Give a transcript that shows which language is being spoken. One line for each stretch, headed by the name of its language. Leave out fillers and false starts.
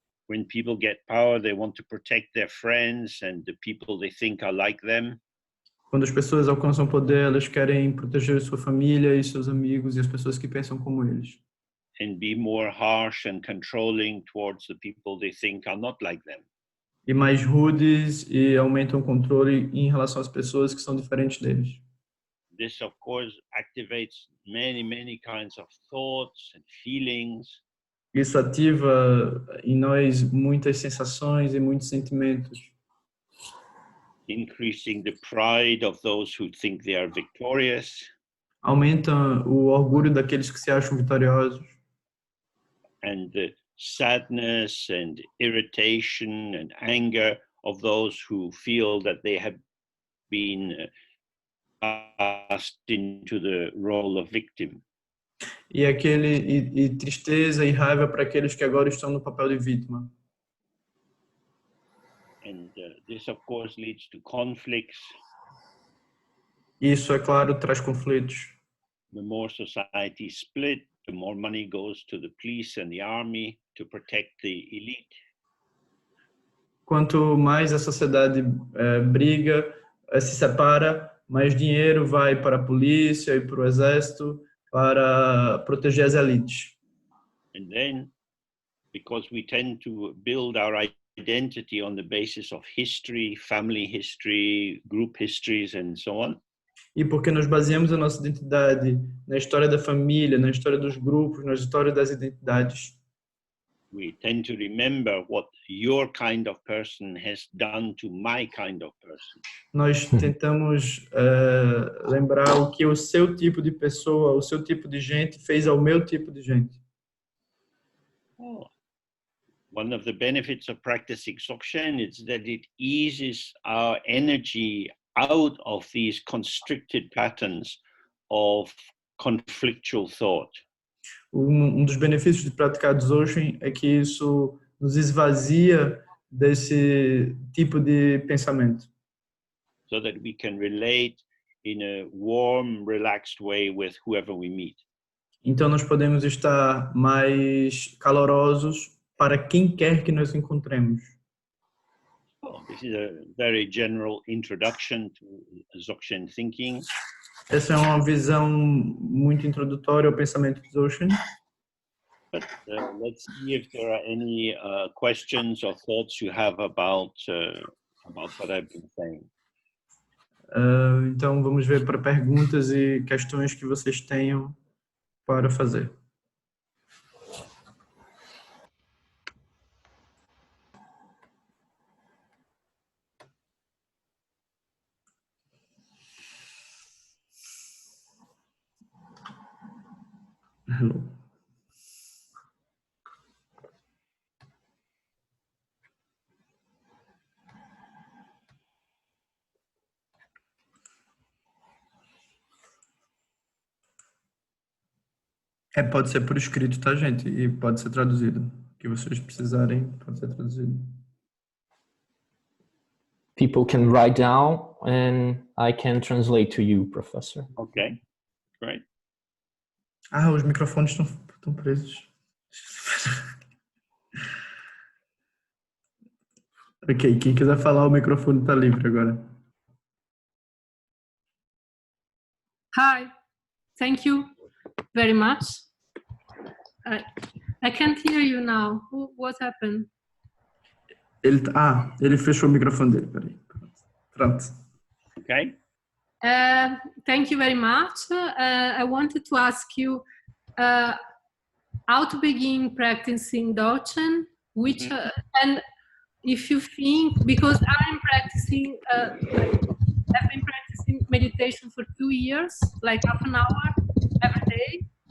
English: When people get power, they want to protect their friends and the people they think are like them.
Portuguese: Quando as pessoas alcançam poder, elas querem proteger sua família e seus amigos e as pessoas que pensam como eles.
English: And be more harsh and controlling towards the people they think are not like them.
Portuguese: E mais rudes e aumentam o controle em relação às pessoas que são diferentes deles.
English: This, of course, activates many kinds of thoughts and feelings.
Portuguese: Isso ativa em nós muitas sensações e muitos sentimentos.
English: Increasing the pride of those who think they are victorious.
Portuguese: Aumenta o orgulho daqueles que se acham vitoriosos.
English: And sadness and irritation and anger of those who feel that they have been cast into the role of victim.
Portuguese: E tristeza e raiva para aqueles que agora estão no papel de vítima.
English: And this, of course, leads to conflicts.
Portuguese: Isso, é claro, traz conflitos.
English: The more society split, the more money goes to the police and the army to protect the elite.
Portuguese: Quanto mais a sociedade briga, se separa, mais dinheiro vai para a polícia e para o exército para proteger as elites.
English: And then, because we tend to build our identity on the basis of history, family history, group histories, and so on.
Portuguese: E porque nós baseamos a nossa identidade na história da família, na história dos grupos, na história das identidades.
English: We tend to remember what your kind of person has done to my kind of person.
Portuguese: Nós tentamos lembrar o que o seu tipo de pessoa, o seu tipo de gente fez ao meu tipo de gente. Oh.
English: One of the benefits of practicing Dzogchen is that it eases our energy out of these constricted patterns of conflictual thought.
Portuguese: Dos benefícios de praticar Dzogchen é que isso nos esvazia desse tipo de pensamento.
English: So that we can relate in a warm, relaxed way with whoever we meet.
Portuguese: Então nós podemos estar mais calorosos para quem quer que nós encontremos.
English: Well, this is a very general introduction to Dzogchen thinking.
Portuguese: Essa é uma visão muito introdutória ao pensamento de Dzogchen.
English: But let's see if there are any questions or thoughts you have about what I've been saying.
Portuguese: Então vamos ver para perguntas e questões que vocês tenham para fazer.
English: Hello.
Portuguese: Pode ser por escrito, tá, gente? E pode ser traduzido. O que vocês precisarem, pode ser traduzido.
English: People can write down and I can translate to you, Professor. Okay, great.
Portuguese: Os microfones estão presos. Ok, quem quiser falar, o microfone está livre agora.
English: Hi, thank you very much. I can't hear you now. What happened?
Portuguese: Ele fechou o microfone dele, peraí. Pronto.
English: Okay. Thank you very much. I wanted to ask you how to begin practicing Dzogchen, which and if you think, because I'm practicing, I've been practicing meditation for 2 years, like half an hour every day.